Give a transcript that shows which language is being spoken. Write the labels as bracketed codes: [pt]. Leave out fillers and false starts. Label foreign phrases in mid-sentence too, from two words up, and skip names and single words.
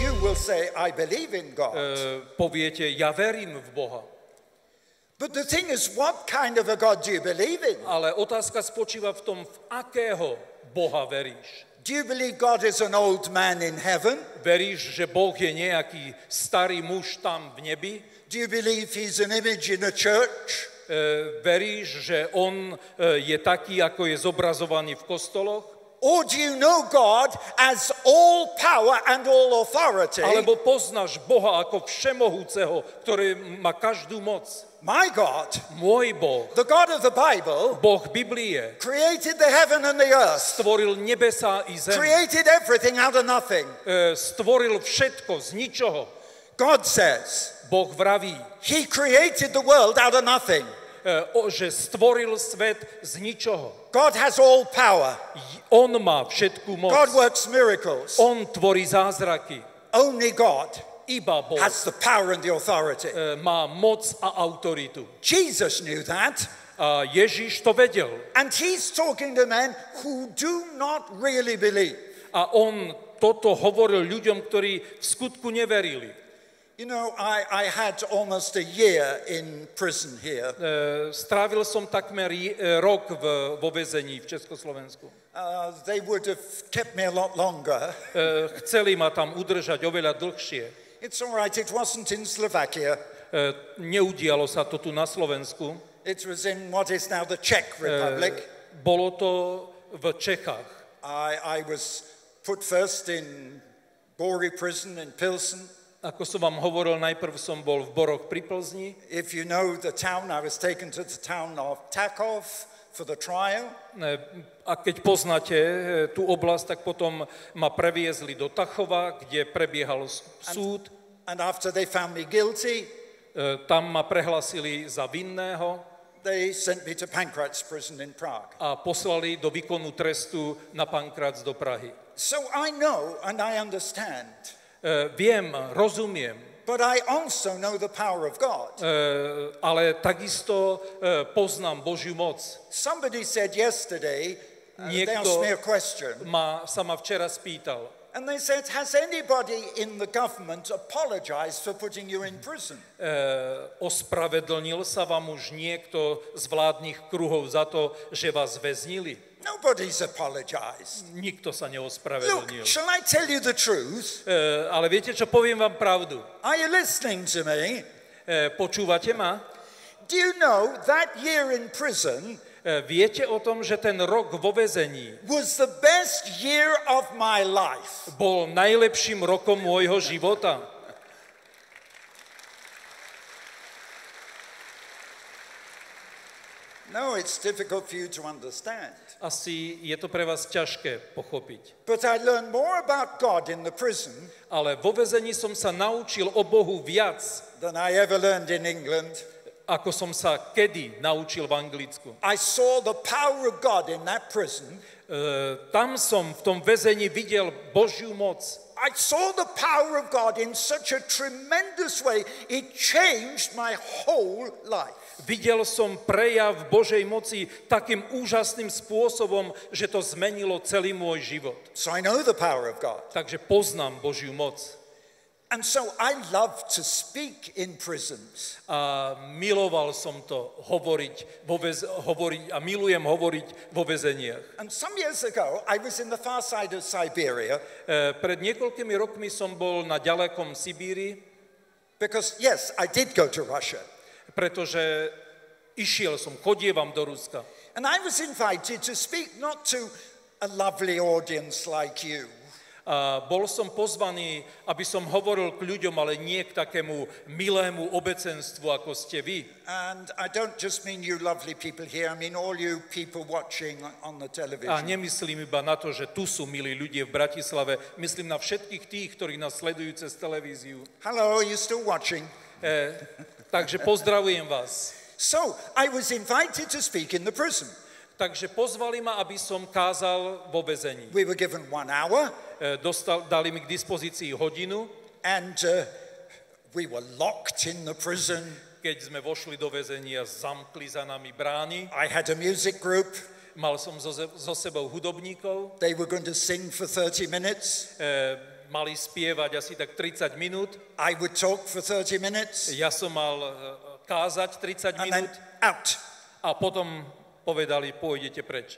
[en] will say, I believe in God. [sk] Poviete, ja verím v Boha. [en] But the thing is, what kind of a God do you believe in? [sk] Ale otázka spočíva v tom, v akého Boha veríš. [en] Do you believe God is an old man in heaven? [sk] Veríš, že Boh je nejaký starý muž tam v nebi? [en] Do you believe he's an image in a church? [sk] Veríš, že on je taký, ako je zobrazovaný v kostoloch? [en] Or do you know God as all power and all authority? [sk] Alebo poznáš Boha ako všemohúceho, ktorý má každú moc? [en] My God, [sk] Môj Boh, [en] the God of the Bible, [sk] Boh Biblie, [en] created the heaven and the earth, [sk] stvoril nebesá i zem. [en] created everything out of nothing. [sk] Stvoril všetko z ničoho. [en] God says [sk] Boh vraví, [en] he created the world out of nothing. [sk] Že stvoril svet z ničoho. [en] God has all power. [sk] On má všetku moc. [en] God works miracles. [sk] On tvorí zázraky. [en] Only God [sk] Iba Boh [en] has the power and the authority. [sk] má moc a autoritu. [en] Jesus knew that. [sk] A Ježiš to vedel. [en] And he's talking to men who do not really believe. [sk] A on toto hovoril ľuďom, ktorí v skutku neverili. [en] You know, I had almost a year in prison here. [sk] Strávil som takmer rok vo väzení v Československu. [en] They would have kept me a lot longer. [sk] Chceli ma tam udržať oveľa dlhšie. [en] It's all right, it wasn't in Slovakia. [sk] Neudialo sa to tu na Slovensku. [en] It was in what is now the Czech Republic. [sk] Bolo to v Čechách. [en] I was put first in Bory prison in Pilsen. [sk] Ako som vám hovoril, najprv som bol v Boroch pri Plzni. [en] If you know the town, I was taken to the town of Takov for the trial. [sk] A keď poznáte tú oblasť, tak potom ma previezli do Tachova, kde prebiehal súd. [en] And after they found me guilty, [sk] tam ma prehlasili za vinného. [en] they sent me to Pankratz prison in Prague. [sk] A poslali do výkonu trestu na Pankratz do Prahy. [en] So I know and I understand. [sk] Viem, rozumiem. [en] But I also know the power of God. [sk] Ale takisto poznám Božiu moc. [en] Somebody said yesterday, they asked me a question. [sk] Sa ma včera spýtal. [en] And they said, has anybody in the government apologized for putting you in prison? [sk] Ospravedlnil sa vám už niekto z vládnych kruhov za to, že vás väznili? [en] Nobody's apologized. [sk] Nikto sa [en] Look, [sk] neospravedlnil. [en] shall I tell you the truth? [sk] Ale viete čo, poviem vám pravdu. [en] Are you listening to me? [sk] Počúvate ma? [en] Do you know that year in prison [sk] Viete o tom, že ten rok vo väzení [en] was the best year of my life? [sk] bol najlepším rokom môjho života? [en] No, it's difficult for you to understand. [sk] Asi je to pre vás ťažké pochopiť. [en] But I learned more about God in the prison [sk] Ale vo väzení som sa naučil o Bohu viac, [en] than I ever learned in England. [sk] ako som sa kedy naučil v Anglicku. [en] I saw the power of God in that prison. [sk] Tam som v tom väzení videl Božiu moc. [en] I saw the power of God in such a tremendous way. It changed my whole life. [sk] Videl som prejav Božej moci takým úžasným spôsobom, že to zmenilo celý môj život. [en] So I know the power of God. [sk] Takže poznám Božiu moc. [en] And so I love to speak in prisons. [sk] A miloval som to hovoriť a milujem hovoriť vo väzeniach. [en] And some years ago, I was in the far side of Siberia. [sk] Pred niekoľkými rokmi som bol na ďalekom Sibíri. [en] Because, yes, I did go to Russia. [sk] Pretože chodievam do Ruska. [en] And I was invited to speak not to a lovely audience like you. [sk] A bol som pozvaný, aby som hovoril k ľuďom, ale nie k takému milému obecenstvu, ako ste vy. [en] And I don't just mean you lovely people here, I mean all you people watching on the television. [sk] A nemyslím iba na to, že tu sú milí ľudia v Bratislave, myslím na všetkých tých, ktorí nás sledujú cez televíziu. [en] Hello, are you still watching? [sk] Takže pozdravujem vás. [en] So, I was invited to speak in the prison. [sk] Takže pozvali ma, aby som kázal vo väzení. [en] We were given 1 hour. [sk] Dali mi k dispozícii hodinu. [en] And we were locked in the prison. [sk] Keď sme vošli do väzenia, zamkli za nami brány. [en] I had a music group. [sk] Mal som so sebou hudobníkov. [en] They were going to sing for 30 minutes. [sk] mali spievať asi tak 30 minút. [en] I would talk for 30 minutes [sk] Ja som mal kázať 30 [en] and then [sk] minút [en] out. [sk] a potom povedali, pôjdete preč.